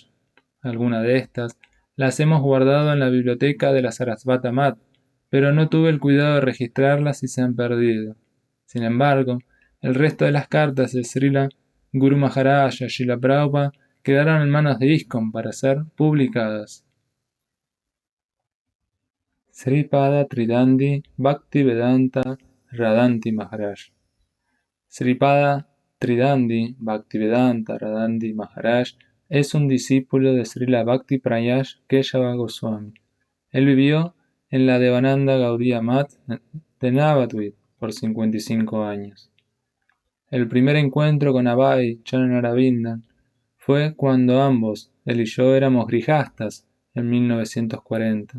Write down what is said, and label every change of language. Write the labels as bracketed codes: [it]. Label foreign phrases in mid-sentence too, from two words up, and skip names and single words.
[es] Algunas de estas las hemos guardado en la biblioteca de la Sarasvata Mat, pero no tuve el cuidado de registrarlas y se han perdido. Sin embargo, el resto de las cartas de Srila Guru Maharaj y Srila Prabhupada quedaron en manos de ISKCON para ser publicadas. Sripada Tridandi Bhaktivedanta Radanti Maharaj. Sripada Tridandi Bhaktivedanta Radanti Maharaj es un discípulo de Srila Bhakti Prayas Keshava Goswami. Él vivió en la Devananda Gaudiya Math de Navadvip por 55 años. El primer encuentro con Abhay Charanaravindan fue cuando ambos, él y yo, éramos grijastas en 1940.